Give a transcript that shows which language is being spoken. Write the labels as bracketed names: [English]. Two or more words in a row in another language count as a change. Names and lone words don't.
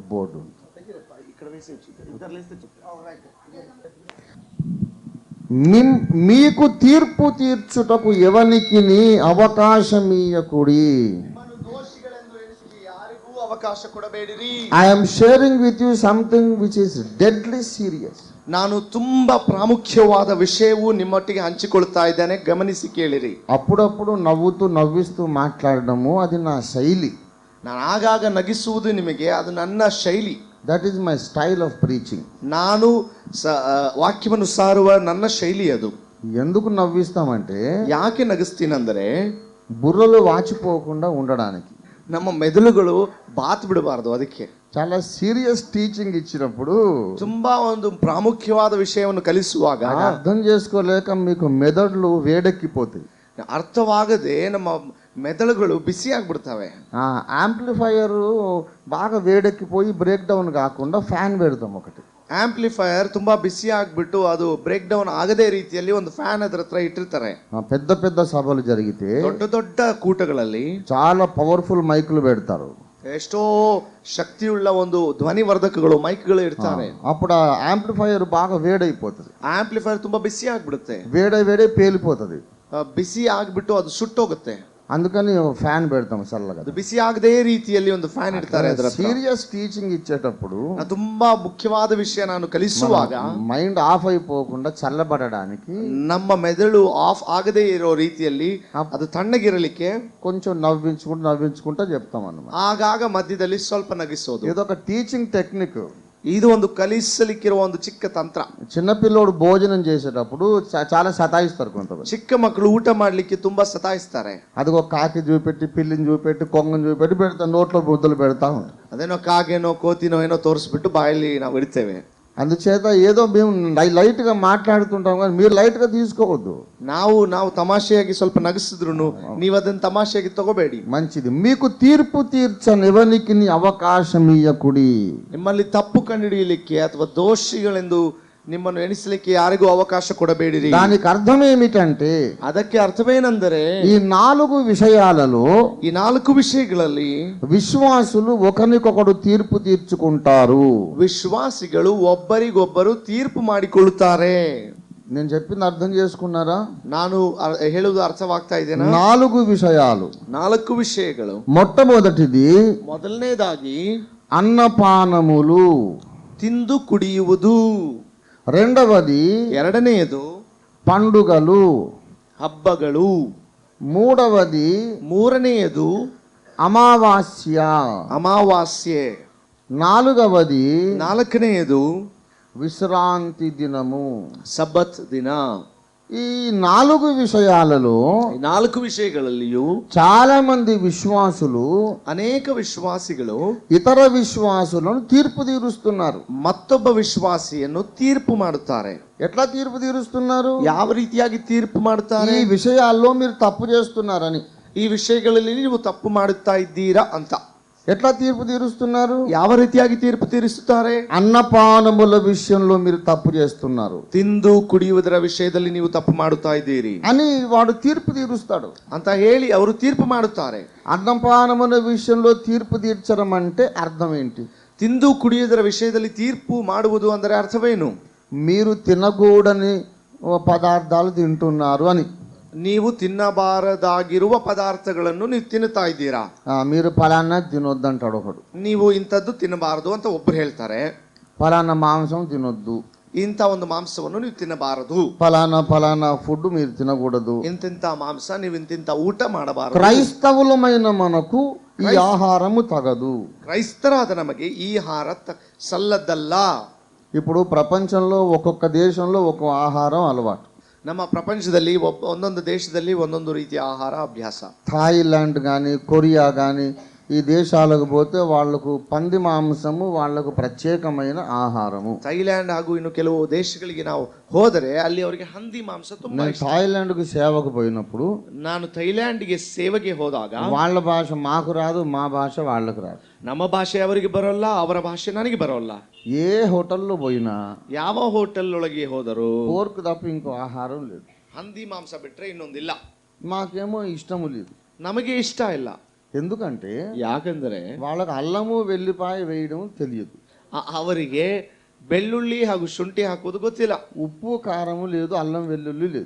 [Telugu] బోర్డు మీకు తీర్పు తీర్చుటకు ఎవనికి అవకాశం ఇయ్యకుడి. [Kannada] ಅವಕಾಶ ಕೊಡಬೇಡಿರಿ. [English] I am sharing with you something which is deadly serious. [Kannada] ನಾನು ತುಂಬಾ ಪ್ರಾಮುಖ್ಯವಾದ ವಿಷಯವು ನಿಮ್ಮೊಟ್ಟಿಗೆ ಹಂಚಿಕೊಳ್ತಾ ಇದ್ದೇನೆ, ಗಮನಿಸಿ ಕೇಳಿರಿ. [Telugu] అప్పుడప్పుడు నవ్విస్తూ మాట్లాడడము అది నా శైలి. [Kannada] ನಾನು ಆಗಾಗ ನಗಿಸುವುದು ನಿಮಗೆ ಅದು ನನ್ನ ಶೈಲಿ. [English] That is my style of preaching. [Kannada] ನಾನು ವಾಕ್ಯವನ್ನು ಸಾರುವ ನನ್ನ ಶೈಲಿ ಅದು. [Telugu] ఎందుకు నవ్విస్తామంటే, [Kannada] ಯಾಕೆ ನಗಿಸ್ತೀನಂದರೆ [Telugu] బుర్రలు వాచిపోకుండా ఉండడానికి. [Kannada] ನಮ್ಮ ಮೆದುಳುಗಳು ಬಾತ್ ಬಿಡಬಾರದು. ಅದಕ್ಕೆ [Telugu] చాలా [English] serious teaching [Telugu] ఇచ్చినప్పుడు, [Kannada] ತುಂಬಾ ಒಂದು ಪ್ರಾಮುಖ್ಯವಾದ ವಿಷಯವನ್ನು ಕಲಿಸುವಾಗ [Telugu] అర్థం చేసుకోలేక మీకు మెదడులు వేడెక్కిపోతాయి. [Kannada] ಅರ್ಥವಾಗದೆ ನಮ್ಮ ಮೆದುಳುಗಳು ಬಿಸಿ ಆಗ್ಬಿಡ್ತವೆ. [Telugu] యాంప్లిఫైయర్ బాగా వేడెక్కిపోయి [English] break down [Telugu] కాకుండా ఫ్యాన్ పెడతాం ఒకటి. [Kannada] ಆಂಪ್ಲಿಫೈಯರ್ ತುಂಬಾ ಬಿಸಿ ಆಗ್ಬಿಟ್ಟು ಅದು [English] break down [Kannada] ಆಗದೇ ರೀತಿಯಲ್ಲಿ ಒಂದು ಫ್ಯಾನ್ ಅದರ ಹತ್ರ ಇಟ್ಟಿರ್ತಾರೆ. [Telugu] పెద్ద పెద్ద సభలు జరిగితే [Kannada] ದೊಡ್ಡ ದೊಡ್ಡ ಕೂಟಗಳಲ್ಲಿ [Telugu] చాలా [English] powerful mics [Telugu] పెడతారు. [Kannada] ಎಷ್ಟೋ ಶಕ್ತಿಯುಳ್ಳ ಒಂದು ಧ್ವನಿವರ್ಧಕಗಳು ಮೈಕ್ಗಳು ಇರ್ತಾರೆ. [Telugu] అప్పుడు ఆ యాంప్లిఫైయర్ బాగా వేడైపోతుంది. [Kannada] ಆಂಪ್ಲಿಫೈಯರ್ ತುಂಬಾ ಬಿಸಿ ಆಗ್ಬಿಡುತ್ತೆ. [Telugu] వేడే పేలిపోతుంది. [Kannada] ಬಿಸಿ ಆಗ್ಬಿಟ್ಟು ಅದು ಸುಟ್ಟೋಗುತ್ತೆ. [Telugu] అందుకని ఫ్యాన్ పెడతాం చల్లగా. [Kannada] ಅದು ಬಿಸಿ ಆಗದೇ ರೀತಿಯಲ್ಲಿ ಒಂದು ಫ್ಯಾನ್ ಇಡ್ತಾರೆ ಅದರ ಹತ್ರ. [English] serious teaching [Telugu] ఇచ్చేటప్పుడు [Kannada] ತುಂಬಾ ಮುಖ್ಯವಾದ ವಿಷಯ ನಾನು ಕಲಿಸುವಾಗ [English] mind off [Telugu] అయిపోకుండా చల్లబడడానికి, [Kannada] ನಮ್ಮ ಮೆದುಳು ಆಫ್ ಆಗದೇ ಇರೋ ರೀತಿಯಲ್ಲಿ ಅದು ತಣ್ಣಗಿರಲಿಕ್ಕೆ [Telugu] కొంచెం నవ్వించుకుంటా చెప్తాం అన్నమాట. [Kannada] ಆಗಾಗ ಮಧ್ಯದಲ್ಲಿ ಸ್ವಲ್ಪ ನಗಿಸೋದು. [Telugu] ఇదొక [English] teaching technique. [Kannada] ಇದು ಒಂದು ಕಲಿಸಲಿಕ್ಕಿರುವ ಒಂದು ಚಿಕ್ಕ ತಂತ್ರ. [Telugu] చిన్నపిల్లోడు భోజనం చేసేటప్పుడు చాలా సతాయిస్తారు కొంతమంది. [Kannada] ಚಿಕ್ಕ ಮಕ್ಕಳು ಊಟ ಮಾಡ್ಲಿಕ್ಕೆ ತುಂಬಾ ಸತಾಯಿಸ್ತಾರೆ. [Telugu] అదిగో కాకి చూపెట్టి, పిల్లిని చూపెట్టి, కొంగని చూపెట్టి పెడతా, నోట్లో ముద్దలు పెడతా ఉంటారు. [Kannada] ಅದೇನೋ ಕಾಗೆನೋ ಕೋತಿನೋ ಏನೋ ತೋರಿಸ್ಬಿಟ್ಟು ಬಾಯಲ್ಲಿ ನಾವು ಇಡ್ತೇವೆ. [Telugu] అందుచేత ఏదో మేము లైట్గా మాట్లాడుతుంటాం కానీ మీరు లైట్గా తీసుకోవద్దు. [Kannada] ನಾವು ತಮಾಷೆಯಾಗಿ ಸ್ವಲ್ಪ ನಗಿಸಿದ್ರು ನೀವು ಅದನ್ನ ತಮಾಷೆಯಾಗಿ ತಗೋಬೇಡಿ. [Telugu] మంచిది. మీకు తీర్పు తీర్చనెవనికి అవకాశం ఇయ్యకుడి. [Kannada] ನಿಮ್ಮಲ್ಲಿ ತಪ್ಪು ಕಂಡುಹಿಡಿಯಲಿಕ್ಕೆ ಅಥವಾ ದೋಷಿಗಳೆಂದು ನಿಮ್ಮನ್ನು ಎಣಿಸಲಿಕ್ಕೆ ಯಾರಿಗೂ ಅವಕಾಶ ಕೊಡಬೇಡಿರಿ. [Telugu] దానికి అర్థం ఏమిటంటే, [Kannada] ಅದಕ್ಕೆ ಅರ್ಥವೇನೆಂದರೆ [Telugu] ఈ 4 విషయాలలో, [Kannada] ಈ 4 ವಿಷಯಗಳಲ್ಲಿ [Telugu] విశ్వాసులు ఒకరికొకడు తీర్పు తీర్చుకుంటారు. [Kannada] ವಿಶ್ವಾಸಿಗಳು ಒಬ್ಬರಿಗೊಬ್ಬರು ತೀರ್ಪು ಮಾಡಿಕೊಳ್ಳುತ್ತಾರೆ. [Telugu] నేను చెప్పింది అర్థం చేసుకున్నారా? [Kannada] ನಾನು ಹೇಳುವುದು ಅರ್ಥವಾಗ್ತಾ ಇದೆನಾ? [Telugu] 4 విషయాలు. [Kannada] 4 ವಿಷಯಗಳು. [Telugu] మొట్టమొదటిది [Kannada] ಮೊದಲನೇದಾಗಿ [Telugu] అన్నపానములు, [Kannada] ತಿಂದು ಕುಡಿಯುವುದು. [Telugu] రెండవది [Kannada] ಎರಡನೆಯದು [Telugu] పండుగలు, [Kannada] ಹಬ್ಬಗಳು. [Telugu] మూడవది [Kannada] ಅಮಾವಾಸ್ಯ, [Telugu] అమావాస్య, [Kannada] ನಾಲ್ಕವది, [Telugu] 4వది [Kannada] ನಾಲ್ಕನೆಯದು [Telugu] విశ్రాంతి దినము, [Kannada] ಸಬ್ಬತ್ ದಿನ. [Telugu] ఈ 4 విషయాలలో [Kannada] 4 ವಿಷಯಗಳಲ್ಲಿಯೂ [Telugu] చాలా మంది విశ్వాసులు [Kannada] ಅನೇಕ ವಿಶ್ವಾಸಿಗಳು [Telugu] ఇతర విశ్వాసులను తీర్పు తీరుస్తున్నారు. [Kannada] ಮತ್ತೊಬ್ಬ ವಿಶ್ವಾಸಿಯನ್ನು ತೀರ್ಪು ಮಾಡುತ್ತಾರೆ. [Telugu] ఎట్లా తీర్పు తీరుస్తున్నారు? [Kannada] ಯಾವ ರೀತಿಯಾಗಿ ತೀರ್ಪು ಮಾಡುತ್ತಾರೆ? [Telugu] ఈ విషయాల్లో మీరు తప్పు చేస్తున్నారని. [Kannada] ಈ ವಿಷಯಗಳಲ್ಲಿ ನೀವು ತಪ್ಪು ಮಾಡುತ್ತಾ ಇದ್ದೀರಾ ಅಂತ. [Telugu] ఎట్లా తీర్పు తీరుస్తున్నారు? [Kannada] ಯಾವ ರೀತಿಯಾಗಿ ತೀರ್ಪು ತೀರಿಸುತ್ತಾರೆ? [Telugu] అన్నపానముల విషయంలో మీరు తప్పు చేస్తున్నారు [Kannada] ತಿಂದು ಕುಡಿಯುವುದರ ವಿಷಯದಲ್ಲಿ ನೀವು ತಪ್ಪು ಮಾಡುತ್ತಾ ಇದ್ದೀರಿ [Telugu] అని వాడు తీర్పు తీరుస్తాడు [Kannada] ಅಂತ ಹೇಳಿ ಅವರು ತೀರ್ಪು ಮಾಡುತ್ತಾರೆ. [Telugu] అన్నపానముల విషయంలో తీర్పు తీర్చడం అంటే అర్థం ఏంటి? [Kannada] ತಿಂದು ಕುಡಿಯುವುದರ ವಿಷಯದಲ್ಲಿ ತೀರ್ಪು ಮಾಡುವುದು ಅಂದರೆ ಅರ್ಥವೇನು? [Telugu] మీరు తినకూడని పదార్థాలు తింటున్నారు అని. [Kannada] ನೀವು ತಿನ್ನಬಾರದಾಗಿರುವ ಪದಾರ್ಥಗಳನ್ನು ನೀವು ತಿನ್ನುತ್ತಾ ಇದ್ದೀರಾ. [Telugu] మీరు ఫలానా తినొద్దంటాడు ఒకడు. [Kannada] ನೀವು ಇಂಥದ್ದು ತಿನ್ನಬಾರದು ಅಂತ ಒಬ್ಬರು ಹೇಳ್ತಾರೆ. [Telugu] ఫలానా మాంసం తినొద్దు, [Kannada] ಇಂಥ ಒಂದು ಮಾಂಸವನ್ನು ನೀವು ತಿನ್ನಬಾರದು, [Telugu] ఫలానా ఫుడ్ మీరు తినకూడదు. [Kannada] ಇಂತಿಂತ ಮಾಂಸ ನೀವು ಇಂತಿಂತ ಊಟ ಮಾಡಬಾರದು. [Telugu] క్రైస్తవులమైన మనకు ఈ ఆహారము తగదు. [Kannada] ಕ್ರೈಸ್ತರಾದ ನಮಗೆ ಈ ಆಹಾರ ಸಲ್ಲದ್ದಲ್ಲ. [Telugu] ఇప్పుడు ప్రపంచంలో ఒక్కొక్క దేశంలో ఒక్కొక్క ఆహారం అలవాటు. [Kannada] ನಮ್ಮ ಪ್ರಪಂಚದಲ್ಲಿ ಒಂದೊಂದು ದೇಶದಲ್ಲಿ ಒಂದೊಂದು ರೀತಿಯ ಆಹಾರ ಅಭ್ಯಾಸ. [Telugu] థాయిలాండ్ కానీ కొరియా కానీ ఈ దేశాలకు పోతే వాళ్లకు పంది మాంసము వాళ్లకు ప్రత్యేకమైన ఆహారము. [Kannada] ಥೈಲ್ಯಾಂಡ್ ಹಾಗೂ ಇನ್ನು ಕೆಲವು ದೇಶಗಳಿಗೆ ನಾವು ಹೋದರೆ ಅಲ್ಲಿ ಅವರಿಗೆ ಹಂದಿ ಮಾಂಸ ತುಂಬಾ [Telugu] నేను థాయిలాండ్కు సేవకు పోయినప్పుడు [Kannada] ನಾನು ಥೈಲ್ಯಾಂಡ್ಗೆ ಸೇವೆಗೆ ಹೋದಾಗ [Telugu] వాళ్ళ భాష మాకు రాదు, మా భాష వాళ్ళకు రాదు. [Kannada] ನಮ್ಮ ಭಾಷೆ ಅವರಿಗೆ ಬರೋಲ್ಲ, ಅವರ ಭಾಷೆ ನನಗೆ ಬರೋಲ್ಲ. [Telugu] ఏ హోటల్లో పోయినా [Kannada] ಯಾವ ಹೋಟೆಲ್ ಒಳಗೆ ಹೋದರೂ [Telugu] పోర్క్ తప్ప ఇంకో ఆహారం లేదు. [Kannada] ಹಂದಿ ಮಾಂಸ ಬಿಟ್ರೆ ಇನ್ನೊಂದಿಲ್ಲ. [Telugu] మాకేమో ఇష్టము లేదు. [Kannada] ನಮಗೆ ಇಷ್ಟ ಇಲ್ಲ. [Telugu] ఎందుకంటే [Kannada] ಯಾಕಂದ್ರೆ [Telugu] వాళ్ళకి అల్లము వెల్లిపాయ వేయడం తెలియదు. [Kannada] ಅವರಿಗೆ ಬೆಳ್ಳುಳ್ಳಿ ಹಾಗೂ ಶುಂಠಿ ಹಾಕುವುದು ಗೊತ್ತಿಲ್ಲ. [Telugu] ఉప్పు కారము లేదు, అల్లం వెల్లుల్లి లేదు.